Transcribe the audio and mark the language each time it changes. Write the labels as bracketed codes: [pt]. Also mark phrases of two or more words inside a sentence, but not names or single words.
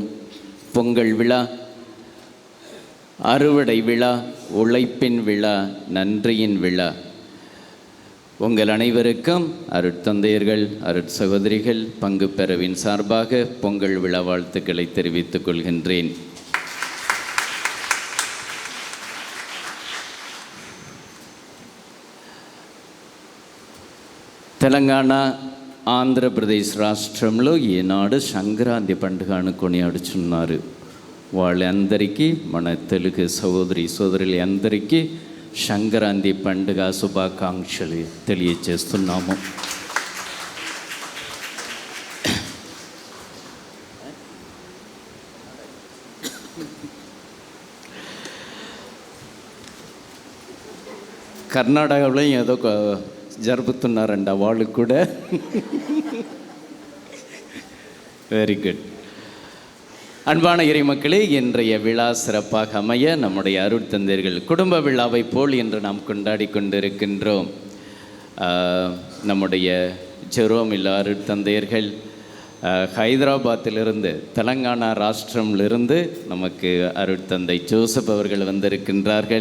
[ta] பொங்கல் விழா அறுவடை விழா, உழைப்பின் விழா, நன்றியின் விழா. உங்கள் அனைவருக்கும் அருட்தந்தையர்கள், அருட்சகோதரிகள் பங்கு பெறவின் சார்பாக பொங்கல் விழா வாழ்த்துக்களை தெரிவித்துக் கொள்கின்றேன். [te] తెలంగాణ ఆంధ్రప్రదేశ్ రాష్ట్రంలో ఈనాడు సంక్రాంతి పండుగను కొనియాడుచున్నారు. వాళ్ళందరికీ, మన తెలుగు సహోదరి సోదరులందరికీ సంక్రాంతి పండుగ శుభాకాంక్షలు తెలియజేస్తున్నాము. కర్ణాటకలో ఏదో జరుపుతున్నారంట వాళ్ళు కూడా. [en] Very good. [ta] அன்பான இறை மக்களே, இன்றைய விழா சிறப்பாக அமைய நம்முடைய அருட்தந்தையர்கள் குடும்ப விழாவை போல் இன்று நாம் கொண்டாடி கொண்டிருக்கின்றோம். நம்முடைய ஜெரோமில் அருட்தந்தையர்கள் ஹைதராபாத்திலிருந்து, தெலங்கானா ராஷ்டிரமிலிருந்து நமக்கு அருட்தந்தை ஜோசப் அவர்கள் வந்திருக்கின்றார்கள்.